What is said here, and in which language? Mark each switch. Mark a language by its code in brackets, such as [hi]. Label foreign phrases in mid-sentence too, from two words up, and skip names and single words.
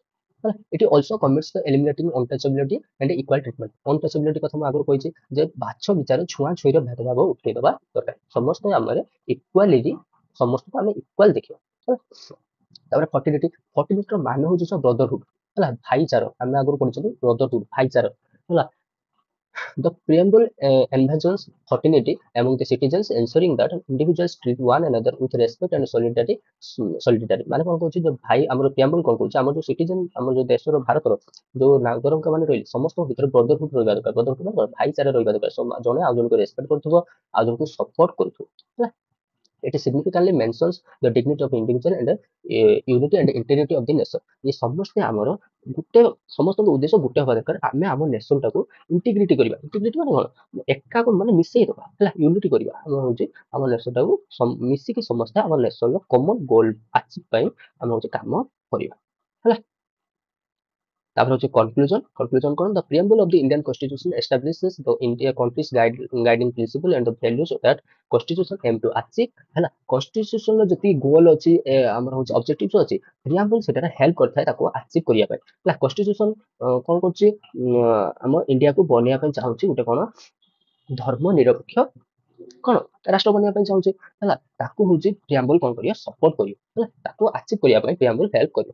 [or] ହେଲା, ଏଠି [en] also commits the eliminating untouchability and equal treatment. [or] ଅନଟଚେବିଲିଟି କଥା ମୁଁ ଆଗରୁ କହିଛି ଯେ ବାଛ ବିଚାର ଛୁଆଁ ଛୁଇଁର ଭେଦଭାବ ଉଠେଇଦେବା ଦରକାର। ସମସ୍ତେ ଆମର ଇକ୍ୱାଲିଟି, ସମସ୍ତଙ୍କୁ ଆମେ ଇକ୍ୱାଲ ଦେଖିବା। ହେଲା, ତାପରେ ଫର୍ଟିଲିଟିର ମାନେ ହଉଛି ବ୍ରଦରହୁଡ। ହେଲା, ଭାଇଚାର। ଆମେ ଆଗରୁ ପଢିଛନ୍ତି ବ୍ରଦରହୁଡ, ଭାଇଚାର। ହେଲା, [en] the preamble envisions fraternity among the citizens, ensuring that individuals treat one another with respect and solidarity। [or] ମାନେ କଣ କହୁଛି ଯେ ଭାଇ ଆମର ପ୍ରିଆମ୍ବଲ କଣ କହୁଛି, ଆମର ଯୋଉ ସିଟିଜେନ, ଆମର ଯୋଉ ଦେଶର ଭାରତର ଯୋଉ ନାଗରିକ ମାନେ ରହିଲେ ସମସ୍ତଙ୍କ ଭିତରେ ବ୍ରଦରହୁଡ ରହିବା ଦରକାର। ବ୍ରଦରହୁଡ ମାନେ ଭାଇଚାରା ରହିବା ଦରକାର। ଜଣେ ଆଉ ଜଣଙ୍କୁ ରେସପେକ୍ଟ କରୁଥିବ, ଆଉ ଜଣଙ୍କୁ ସପୋର୍ଟ କରୁଥିବ। ହେଲା, [en] it significantly mentions the dignity of individual and unity and integrity of the nation। [or] ये ସମସ୍ତେ ଆମର ଗୋଟେ, ସମସ୍ତଙ୍କ ଉଦ୍ଦେଶ୍ୟ ଗୋଟେ ହବା ଦରକାର, ଆମେ ଆମ ନେସନଟାକୁ ଇଣ୍ଟିଗ୍ରିଟି କରିବା। ଇଣ୍ଟିଗ୍ରିଟି ମାନେ କଣ, ଏକାକୁ ମାନେ ମିଶେଇ ଦବା। ହେଲା, ୟୁନିଟି କରିବା। ଆମର ହଉଛି ଆମ ନେସନଟାକୁ ମିଶିକି ସମସ୍ତେ ଆମ ନେସନର [en] common goal achieve [or] ପାଇଁ ଆମେ ହଉଛି କାମ କରିବା। ହେଲା, ତାପରେ ହଉଛି [en] conclusion କଣ, the preamble of the Indian Constitution establishes the India country's guiding principle and the values that constitution aim to achieve। [or] ହେଲା, constitution ର ଯେତିକି ଗୋଲ ଅଛି, ଆମର ହଉଛି ଅବଜେକ୍ଟିଭ ଅଛି, preamble ସେଟା ହେଲ୍ପ କରିଥାଏ ତାକୁ ଆଚିଭ କରିବା ପାଇଁ। ହେଲା, constitution କଣ କରୁଛି, ଆମ ଇଣ୍ଡିଆକୁ ବନେଇବା ପାଇଁ ଚାହୁଁଛି ଗୋଟେ କଣ, ଧର୍ମ ନିରପେକ୍ଷ କଣ ରାଷ୍ଟ୍ର ବନେଇବା ପାଇଁ ଚାହୁଁଛି। ହେଲା, ତାକୁ ହଉଛି ପ୍ରିଆମ୍ବଲ କଣ କରିବ, ସପୋର୍ଟ କରିବ। ହେଲା, ତାକୁ ଆଚିଭ କରିବା ପାଇଁ ପ୍ରିଆମ୍ବଲ ହେଲ୍ପ କରିବ।